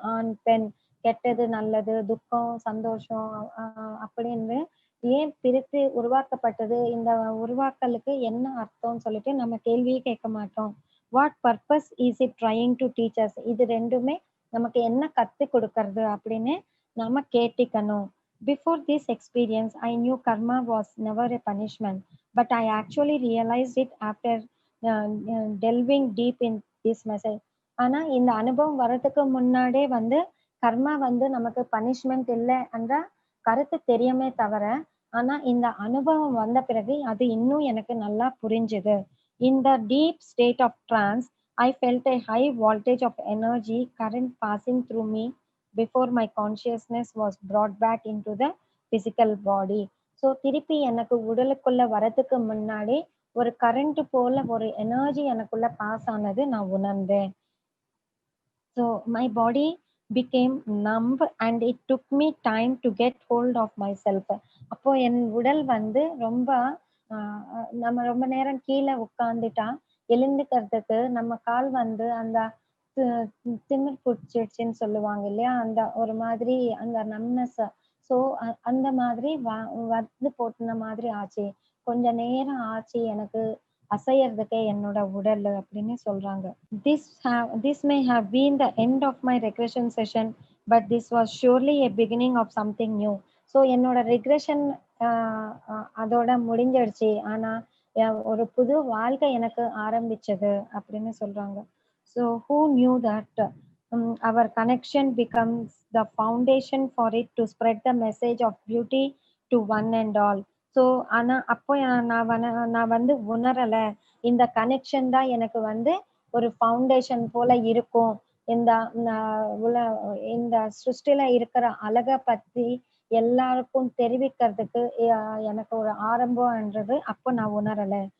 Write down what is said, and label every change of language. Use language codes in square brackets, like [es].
[ta] ஆண் பெண், கெட்டது நல்லது, துக்கம் சந்தோஷம் அப்படின்னு ஏன் பிரித்து உருவாக்கப்பட்டது, இந்த உருவாக்கலுக்கு என்ன அர்த்தம்னு சொல்லிட்டு நம்ம கேள்வியே கேட்க மாட்டோம். [en] What purpose is it trying to teach us. [ta] இது ரெண்டுமே நமக்கு என்ன கத்து கொடுக்கறது அப்படின்னு நாம கேட்டிக்கணும். [en] Before this experience, I knew karma was never a punishment, but I actually realized it after delving deep in this message. [ta] ஆனா இந்த அனுபவம் வர்றதுக்கு முன்னாடியே வந்து கர்மா வந்து நமக்கு பனிஷ்மெண்ட் இல்லை என்ற கருத்து தெரியுமே தவிர, ஆனா இந்த அனுபவம் வந்த பிறகு அது இன்னும் எனக்கு நல்லா புரிஞ்சுது. [en] In the deep state of trance, I felt a high voltage of energy current passing through me before my consciousness was brought back into the physical body. [ta] So திருப்பி எனக்கு உடலுக்குள்ள வரதுக்கு முன்னாடி ஒரு கரண்ட் போல ஒரு எனர்ஜி எனக்குள்ள பாஸ் ஆனது நான் உணர்ந்தேன். [en] So my body became numb and it took me time to get hold of myself. [ta] அப்போ என் உடல் வந்து ரொம்ப நம்ம ரொம்ப நேரம் கீழே உட்கார்ந்துட்டா எழுந்துக்கிறதுக்கு நம்ம கால் வந்து அந்த திமிர் பிடிச்சிடுச்சுன்னு சொல்லுவாங்க இல்லையா, அந்த ஒரு மாதிரி அந்த நம்னஸ். ஸோ அந்த மாதிரி வந்து போட்டுன மாதிரி ஆச்சு. கொஞ்ச நேரம் ஆச்சு எனக்கு அசையறதுக்கே என்னோட உடல் அப்படின்னு சொல்றாங்க. [en] This may have been the end of my regression session, but this was surely a beginning of something new. [ta] So என்னோட ரிக்ரெஷன் அதோட முடிஞ்சிடுச்சு, ஆனா ஒரு புது வாழ்க்கை எனக்கு ஆரம்பிச்சது அப்படின்னு சொல்றாங்க. [en] So who knew that our connection becomes the foundation for it to spread the message of beauty to one and all. [ta] So ஆனா அப்போ நான் வந்து உணரல. இந்த கனெக்ஷன் தான் எனக்கு வந்து ஒரு ஃபவுண்டேஷன் போல இருக்கும். இந்த ந உல இந்த சிருஷ்டில இருக்கிற அழக பத்தி எல்லாருக்கும் தெரிவிக்கிறதுக்கு எனக்கு ஒரு ஆரம்பம்ன்றது அப்போ நான் உணரல.